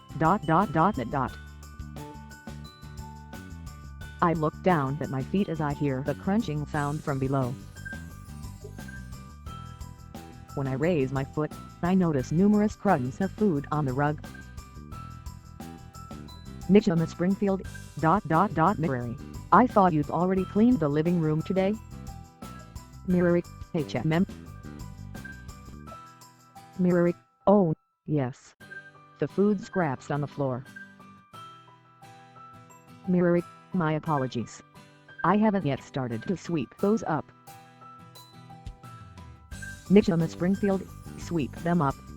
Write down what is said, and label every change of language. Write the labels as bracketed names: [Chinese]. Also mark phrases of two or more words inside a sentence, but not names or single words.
[English] I look down at my feet as I hear the crunching sound from below. When I raise my foot, I notice numerous crumbs of food on the rug. Nichama Springfield, ... Mirari, I thought you'd already cleaned the living room today. Mirari, HMM. Mirari, oh, yes. The food scraps on the floor. Mirari, my apologies. I haven't yet started to sweep those up. Nichama Springfield, sweep them up.